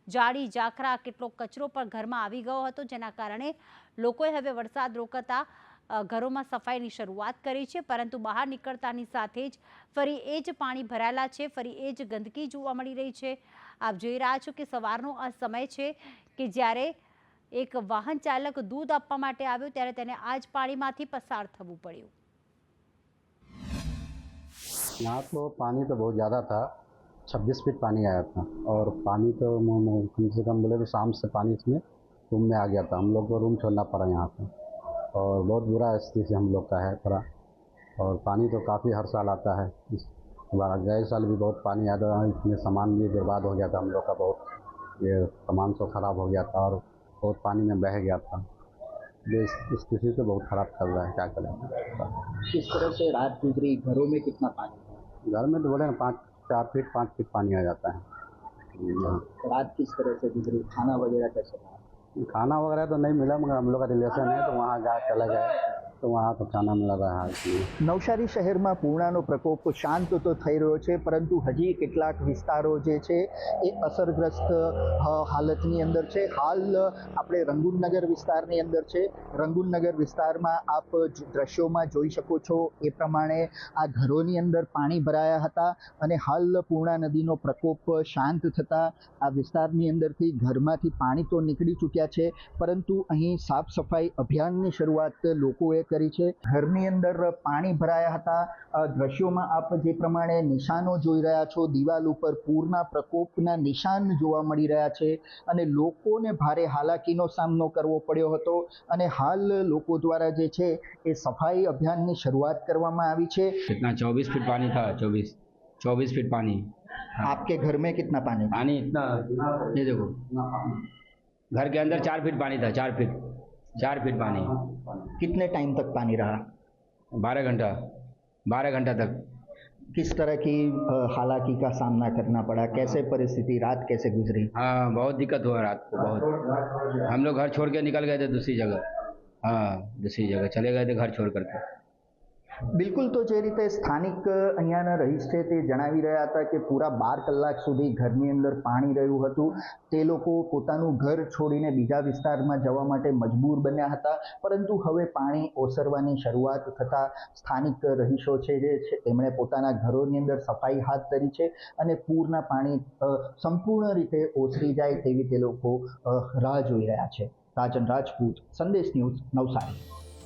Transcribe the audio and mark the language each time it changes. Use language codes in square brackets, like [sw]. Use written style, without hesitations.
[gu] જાડી જાખરા કેટલો કચરો પણ ઘરમાં આવી ગયો હતો, જેના કારણે લોકોએ હવે વરસાદ રોકાતા ઘરોમાં સફાઈની શરૂઆત કરી છે, પરંતુ બહાર નીકળતાની સાથે જ ફરી એ જ પાણી ભરાયેલા છે, ફરી એ જ ગંદકી જોવા મળી રહી છે। આપ જોઈ રહ્યા છો કે સવારનો આ સમય છે કે જ્યારે એક વાહન ચાલક દૂધ આપવા માટે આવ્યો, ત્યારે તેને આ જ પાણીમાંથી પસાર થવું પડ્યું। [hi] यहाँ तो पानी तो बहुत ज़्यादा था, 26 फीट पानी आया था। और पानी तो कम से कम बोले तो शाम से पानी इसमें रूम में आ गया था। हम लोग को रूम छोड़ना पड़ा यहाँ पे, और बहुत बुरा स्थिति हम लोग का है थोड़ा। और पानी तो काफ़ी हर साल आता है। इस बार गए साल भी बहुत पानी आया था, इसमें सामान भी बर्बाद हो गया था हम लोग का, बहुत ये सामान सब खराब हो गया था और बहुत पानी में बह गया था। स्थिति तो बहुत ख़राब चल रहा है, क्या करें। किस तरह से रात गुजरी, घरों में कितना पानी? घर में तो बोले ना 5 फीट पानी आ जाता है। रात किस तरह से गुजरी, खाना वगैरह कैसे रहा? खाना वगैरह तो नहीं मिला, मगर हम लोग का रिलेशन है तो वहाँ चले गए तो वहाँ तो खाना मिल रहा है। [gu] નવસારી શહેરમાં પૂર્ણાનો પ્રકોપ શાંત તો થઈ રહ્યો છે, પરંતુ હજી કેટલાક વિસ્તારો જે છે એ અસરગ્રસ્ત હાલતની અંદર છે। હાલ આપણે રંગુનગર વિસ્તારની અંદર છે। રંગુનગર વિસ્તારમાં આપ દ્રશ્યોમાં જોઈ શકો છો એ પ્રમાણે આ ઘરોની અંદર પાણી ભરાયા હતા, અને હાલ પૂર્ણા નદીનો પ્રકોપ શાંત થતાં આ વિસ્તારની અંદરથી ઘરમાંથી પાણી તો નીકળી ચૂક્યા છે, પરંતુ અહીં સાફ સફાઈ અભિયાનની શરૂઆત લોકોએ કરી છે। ઘરની અંદર પાણી ભરાયા હતા। દ્રશ્યોમાં આપ જે પ્રમાણે નિશાનો જોઈ રહ્યા છો, દિવાલ ઉપર પૂરના પ્રકોપના નિશાન જોવા મળી રહ્યા છે, અને લોકોને ભારે હાલાકીનો સામનો કરવો પડ્યો હતો। અને હાલ લોકો દ્વારા જે છે એ સફાઈ અભિયાનની શરૂઆત કરવામાં આવી છે। [hi] कितना 24 फीट पानी था, 24 फीट पानी। आपके घर में कितना पानी? पानी इतना, ये देखो घर के अंदर 4 फीट पानी था, 4 फीट पानी। कितने टाइम तक पानी रहा? 12 घंटा तक। किस तरह की हालाकी का सामना करना पड़ा, कैसे परिस्थिति, रात कैसे गुजरी? हाँ, बहुत दिक्कत हुआ रात को, बहुत। हम लोग घर छोड़ के निकल गए थे दूसरी जगह। हाँ, दूसरी जगह चले गए थे घर छोड़ करके। [gu] બિલકુલ, તો જે રીતે સ્થાનિક અહીંયાના રહીશ છે તે જણાવી રહ્યા હતા કે પૂરા 12 કલાક સુધી ઘરની અંદર પાણી રહ્યું હતું। તે લોકો પોતાનું ઘર છોડીને બીજા વિસ્તારમાં જવા માટે મજબૂર બન્યા હતા, પરંતુ હવે પાણી ઓસરવાની શરૂઆત થતાં સ્થાનિક રહીશો છે જે છે તેમણે પોતાના ઘરોની અંદર સફાઈ હાથ ધરી છે, અને પૂરના પાણી સંપૂર્ણ રીતે ઓસરી જાય તેવી તે લોકો રાહ જોઈ રહ્યા છે। રાજન રાજપૂત, સંદેશ ન્યૂઝ, નવસારી।